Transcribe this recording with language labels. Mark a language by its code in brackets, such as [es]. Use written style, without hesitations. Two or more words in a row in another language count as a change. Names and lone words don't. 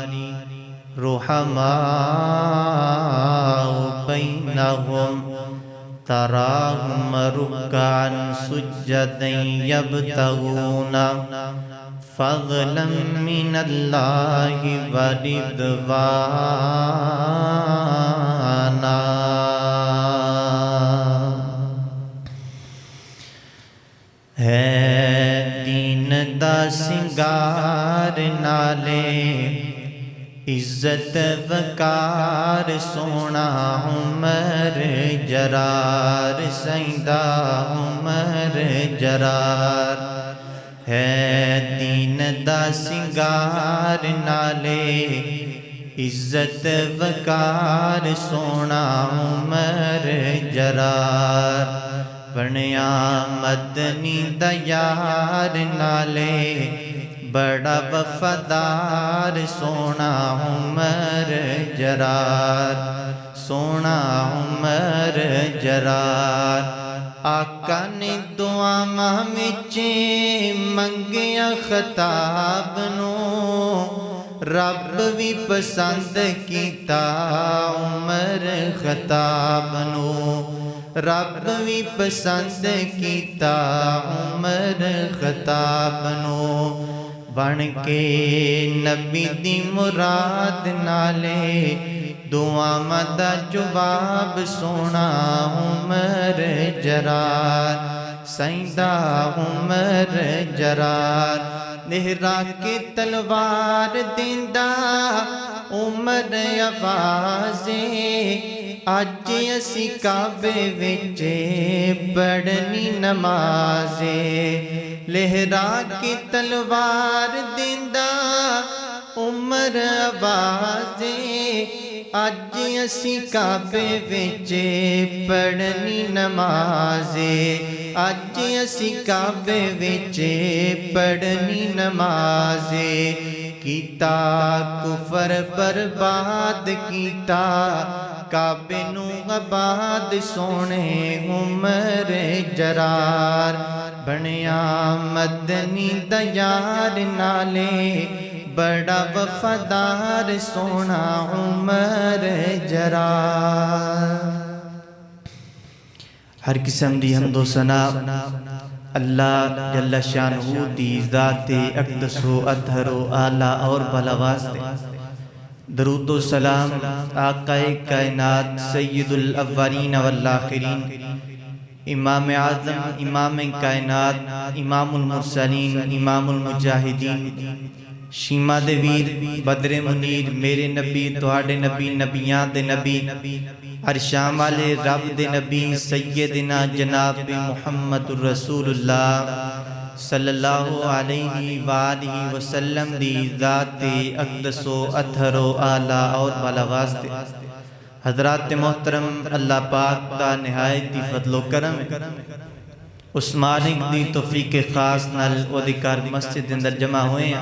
[ar] رحماء بينهم تراهم ركعا سجدا يبتغون فضلا من الله ورضوانا. [pa] ہے دین دا سنگار نالے عزت وقار سونا عمر جرار سیدہ عمر جرار. ہے دین دا سنگار نالے عزت وقار سونا عمر جرار. بنیا مدنی دیار نالے بڑا وفادار سونا عمر جرار سونا عمر جرار. آقا نے دعاواں وچ منگیا خطاب نو رب بھی پسند کیتا عمر خطاب نو رب بھی پسند کیتا عمر خطاب نو. بن کے نبی دی مراد نالے دعاواں دا جواب سونا عمر جرار سیدہ عمر جرار. لہرا کے تلوار دیندا عمر آوازیں اج اسی کعبے وچ پڑھنی نمازیں. لہرا کی تلوار دیندا عمر آوازیں اج اسی کعبے وچ پڑھنی نمازیں اج اسی کعبے وچ پڑھنی نمازیں. کیتا کفر برباد کیتا کعبے نو آباد سونے عمر جرار. بنیا مدنی دیار نالے بڑا وفادار سونا عمر جرار. ہر قسم دی حمد و ثنا اللہ [ar] جل شانہ [pa] دی ذات اقدس و اطہر و اعلیٰ اور بلا واسطے. درود و سلام آقا کائنات [ar] سید الاولین والآخرین [pa] امام اعظم امام کائنات امام [ar] المرسلین امام المجاہدین [pa] شیما دے ویر بدر منیر میرے نبی تہاڈے نبی نبیاں دے نبی عرشاں والے رب دے نبی سیدنا جناب محمد رسول اللہ [ar] صلی اللہ علیہ وآلہ وسلم [pa] دی ذات اقدس و اطہر و اعلیٰ اور بالا واسطے. حضرات محترم اللہ پاک دا نہایت دی فضل و کرم اس مالک دی توفیق خاص نال او دی کار مسجد اندر جمع ہوئے ہیں.